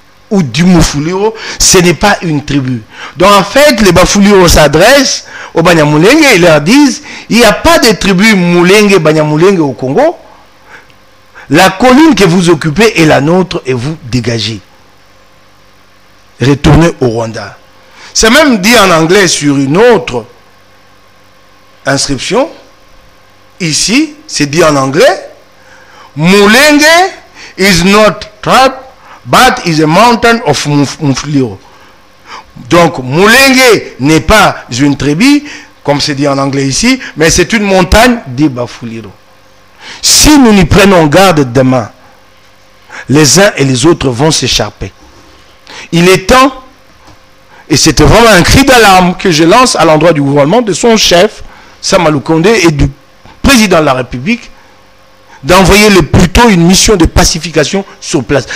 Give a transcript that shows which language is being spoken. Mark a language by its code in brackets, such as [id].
[fr] Ou du Mufuliro, ce n'est pas une tribu. Donc en fait, les Bafuliro s'adressent aux Banyamulenge et leur disent, il n'y a pas de tribu Mulenge, Banyamulenge au Congo. La colline que vous occupez est la nôtre et vous dégagez. Retournez au Rwanda. C'est même dit en anglais sur une autre inscription. Ici, c'est dit en anglais. [en] Mulenge is not tribe, but is a mountain of Mufuliro. [fr] Donc, Mulenge n'est pas une tribu, comme c'est dit en anglais ici, mais c'est une montagne de Bafuliro. Si nous n'y prenons garde demain, les uns et les autres vont s'écharper. Il est temps, et c'était vraiment un cri d'alarme que je lance à l'endroit du gouvernement, de son chef, Sama Lukonde, et du président de la République, d'envoyer le plus tôt une mission de pacification sur place.